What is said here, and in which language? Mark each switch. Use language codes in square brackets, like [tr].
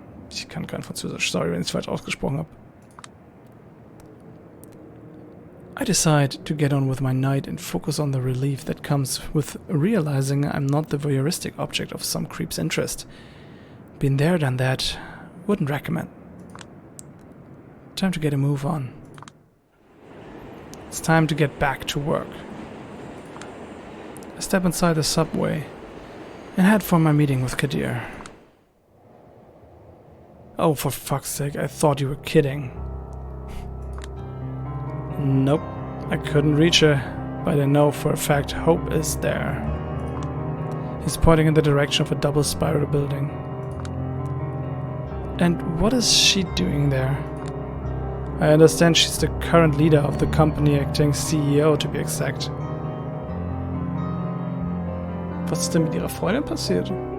[de] Ich kann kein Französisch, sorry, wenn ich es falsch ausgesprochen habe. [en] I decide to get on with my night and focus on the relief that comes with realizing I'm not the voyeuristic object of some creep's interest. Been there, done that. Wouldn't recommend. Time to get a move on. It's time to get back to work. I step inside the subway and head for my meeting with Kadir. Oh, for fuck's sake, I thought you were kidding. Nope, I couldn't reach her, but I know for a fact Hope is there. He's pointing in the direction of a double spiral building. And what is she doing there? I understand she's the current leader of the company, acting CEO to be exact. [de] Was ist denn mit ihrer Freundin passiert?